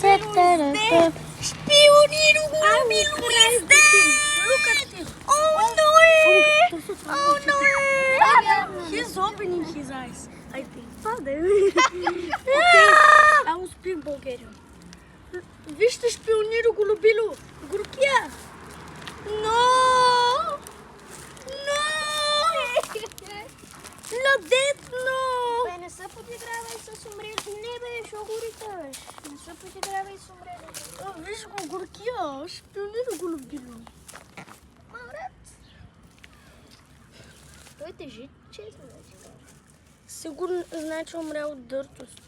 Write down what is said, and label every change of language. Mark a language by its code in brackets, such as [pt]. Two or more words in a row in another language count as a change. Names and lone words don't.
[en] dead. Шпиониру го Било is dead. Look at him. Oh no! Oh no! He's opening his eyes, I think. Okay, I will speak Bulgarian. [bg] Вижте шпиониру го Било. Горкия. [en] No! No! No, dead, no! [bg] Бе, не се подигравай с умрели. Не бе, шо го риташ? Не се подигравай с умрели. Виж го горкия. Шпиониру го Било. Марат. Той тежи 4 вече. Сигурно знае, че умря от дъртост.